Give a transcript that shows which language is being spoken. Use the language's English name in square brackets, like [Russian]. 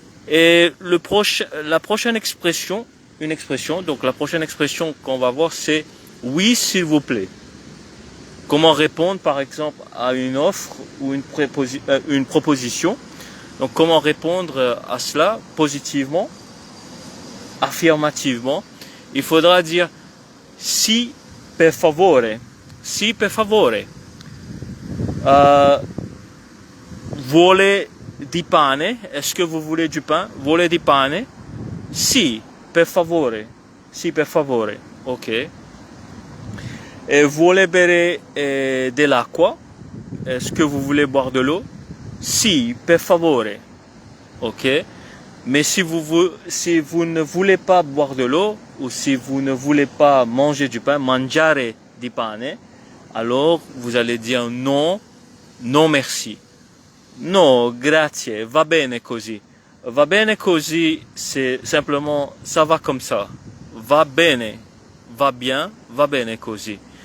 [French] Et la prochaine expression, donc la prochaine expression qu'on va voir, c'est oui, s'il vous plaît. Comment répondre, par exemple, à une offre ou une proposition. Donc, comment répondre à cela positivement, affirmativement. Il faudra dire [Italian] si per favore. Si per favore. Vuole di pane? [French] Est-ce que vous voulez du pain? [Italian] Vuole di pane? Si, per favore. Si, per favore. Ok. Et vuole bere dell'acqua? [French] Est-ce que vous voulez boire de l'eau? [Italian] Si, per favore. [French] Ok. Mais si vous ne voulez pas boire de l'eau, ou si vous ne voulez pas manger du pain, [Italian] mangiare di pane, [French] alors vous allez dire non, non merci. [Italian] No, grazie, va bene così. Va bene così, [French] c'est simplement ça va comme ça. [Italian] Va bene, [French] va bien, [Italian] va bene così.